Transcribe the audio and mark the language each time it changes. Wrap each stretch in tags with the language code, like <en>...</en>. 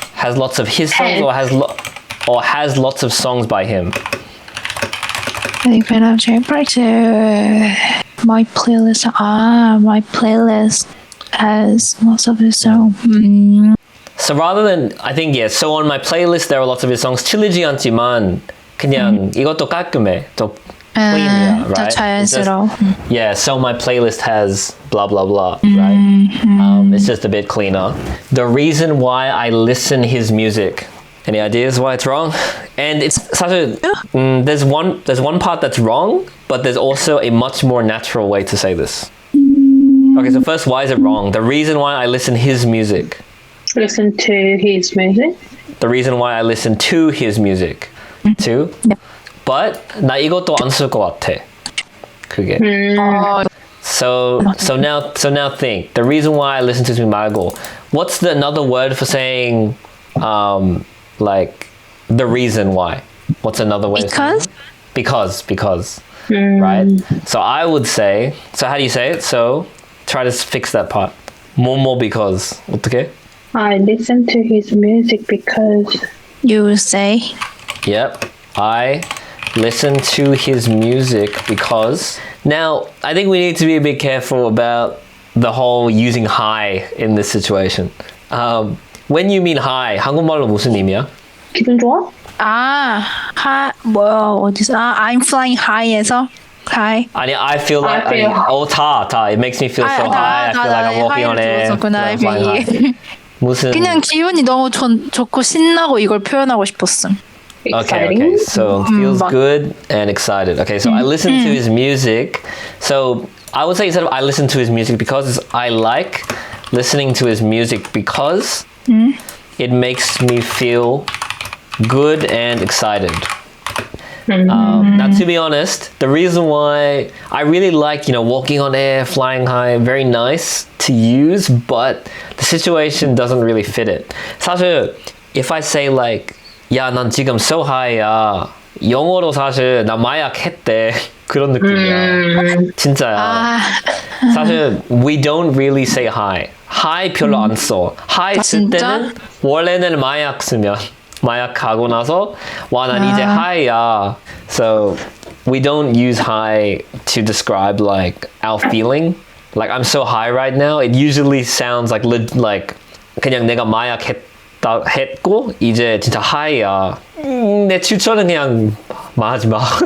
<en>Has lots of his songs, or has lots of songs by him. Big fan of J Park. My playlist. My playlist has lots of his songs. So rather than, I think, yeah, so on my playlist there are lots of his songs.</en> <ko>틀리지 않지만 그냥 이것도 깔끔해. 더 clean, 더</ko> <en>right?</en> <ko>자연스러워.</ko> <en>Yeah, so my playlist has blah blah blah, right? It's just a bit cleaner. The reason why I listen his music. Any ideas why it's wrong? And it's 사실 there's one part that's wrong, but there's also a much more natural way to say this. Okay, so first, why is it wrong? The reason why I listen his music. Listen to his music. The reason why I listen to his music. Too. Yep.</en> <ko>But 나 이것도 안 쓸 것 같아.</ko> <en>그게. So now think. The reason why I listen to his music 말고, what's another word for saying like the reason why? What's another way? Because. Right? So I would say, so how do you say it? So try to fix that part. 뭐뭐 because. 어떻게? I listen to his music because. You say. Yep. I listen to his music because. Now, I think we need to be a bit careful about the whole using high in this situation. When you mean high,</en> <ko>한국말로 무슨 의미야? 기분 좋아? 어디서?</ko> <en>I'm flying high에서 high. 아니, I feel like 다. It makes me feel so high. I feel like I'm walking on air. I'm flying high. 무슨?</en> <ko>그냥 기분이 너무 좋고 신나고 이걸 표현하고 싶었음.</ko> <en>Okay, so feels good and excited. Okay, so I listen to his music. So I would say instead of I listen to his music because, I like listening to his music because it makes me feel good and excited. Now, to be honest, the reason why I really like, walking on air, flying high, very nice to use, but the situation doesn't really fit it. 사실, if I say like,</en> <ko>야, 난 지금</ko> <en>so high야.</en> <ko>영어로 사실 나 마약 했대. 그런 느낌이야. 진짜야.</ko> <en>사실 we don't really say hi.</en> <ko>Hi 별로 안 써. Hi 쓸 때는 원래는 마약 쓰면 마약 가고 나서 와, 난 이제 high야.</ko> <en>So we don't use high to describe like our feeling. Like I'm so high right now. It usually sounds like</en> <ko>그냥 내가 마약 했고 이제 진짜 하이야. 내 추천은 그냥 말하지 마.</ko>